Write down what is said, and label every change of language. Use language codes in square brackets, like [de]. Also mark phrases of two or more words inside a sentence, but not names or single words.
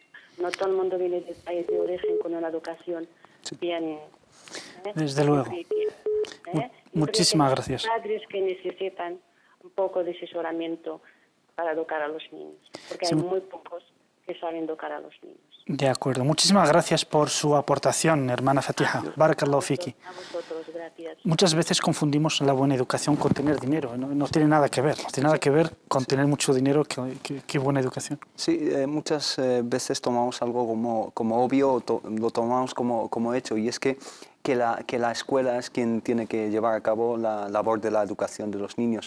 [es] No todo el mundo viene del país de origen con una educación bien. Desde luego. Muchísimas gracias. Hay padres que necesitan un poco de asesoramiento para educar a los niños, porque hay muy pocos que saben educar a los niños. De acuerdo. Muchísimas gracias por su aportación, hermana Fatiha. [ar] بارك الله فيك. [es] A vosotros, gracias. Muchas veces confundimos la buena educación con tener dinero. No tiene nada que ver. No tiene nada que ver con tener mucho dinero que buena educación. Sí, muchas veces tomamos algo como obvio, lo tomamos como hecho, y es que la escuela es quien tiene que llevar a cabo la labor de la educación de los niños.